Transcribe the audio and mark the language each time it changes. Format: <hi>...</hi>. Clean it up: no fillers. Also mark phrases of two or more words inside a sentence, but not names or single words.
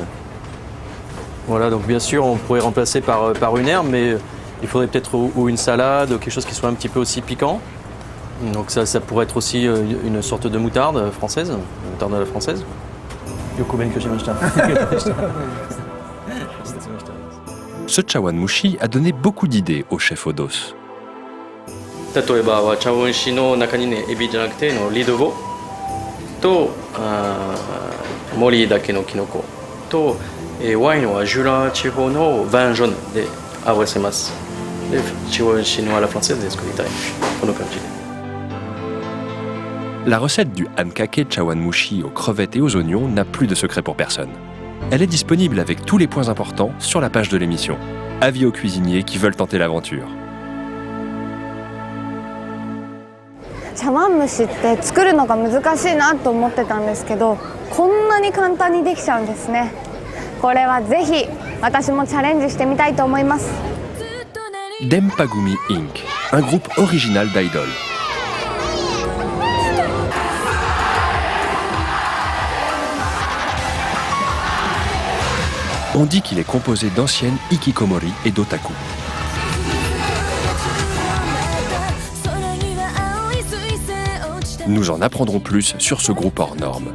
<fr>Voilà, donc bien sûr, on pourrait remplacer par une herbe, mais il faudrait peut-être ou une salade, quelque chose qui soit un petit peu aussi piquant. Donc ça pourrait être aussi une sorte de moutarde française, une moutarde à la française. Ce</fr> <ja>茶碗蒸し</ja> <fr>a donné beaucoup d'idées au chef Odos.</fr> <ja>例えば茶碗蒸しの中にね、エビじゃなくてリドボと森だけのキノコとワインはジュラ地方のヴァンジョンで合わせます。で、茶碗蒸しのあらフランセスで作りたい。この感じで。</ja> <fr>La recette du</fr> <ja>あんかけ茶碗蒸し</ja> <fr>aux crevettes et aux oignons n'a plus de secret pour personne. Elle est disponible avec tous les points importants sur la page de l'émission. Avis aux cuisiniers qui veulent tenter l'aventure.</fr> <ja>茶碗蒸しって作るのが難しいなと思ってたんですけど、こんなに簡単にできちゃうんですね。これはぜひ私もチャレンジしてみたいと思います。</ja> <fr>Dempagumi Inc., un groupe original d'idoles. On dit qu'il est composé d'anciennes hikikomori et d'otaku. Nous en apprendrons plus sur ce groupe hors norme.</fr>